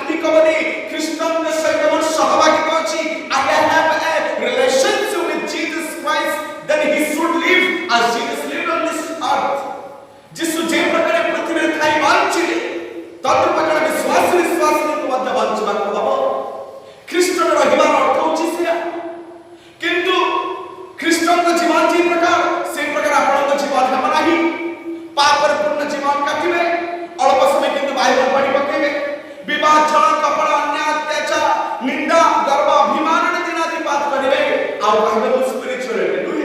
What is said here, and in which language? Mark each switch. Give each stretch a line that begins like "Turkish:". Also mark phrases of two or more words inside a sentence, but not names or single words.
Odia: ବୋଲି ଖ୍ରୀଷ୍ଟଙ୍କ ସହିତ ମୋର ସହଭାଗିତା ଅଛି,
English: I have a relationship with Jesus Christ, then he should live as Jesus lived on this earth.
Odia: ଯୀଶୁ ଯେ ପ୍ରକାର ପୃଥିବୀରେ ଥାଇ ବଞ୍ଚିଲେ ତଦ୍ ପ୍ରକାର ବିଶ୍ୱାସୀଙ୍କୁ ମଧ୍ୟ ବଞ୍ଚିବାକୁ ହବ। ଖ୍ରୀଷ୍ଟର ରହିବାର ଅର୍ଥ ହେଉଛି ସେଇଆ। କିନ୍ତୁ ଖ୍ରୀଷ୍ଟଙ୍କ ଜୀବନ ଯେ ପ୍ରକାର ସେ ପ୍ରକାର ଆପଣଙ୍କ ଜୀବନ ହେବ ନାହିଁ। ପାପରେ ପୂର୍ଣ୍ଣ ଜୀବନ କାଟିବେ, ଅଳ୍ପ ସମୟ କିନ୍ତୁ ବାଇବଲ ପଢ଼ି ପକେଇବେ, ବିବାହ ଛଳ କପଟ ଅନ୍ୟାୟ ଅତ୍ୟାଚାର ନିନ୍ଦା ଗର୍ବ ଅଭିମାନରେ ଦିନାତିପାତ କରିବେ, ଆଉ କହିବେ ମୁଁ ସ୍ପିରିଚୁଆଲିଟି ନୁହେଁ।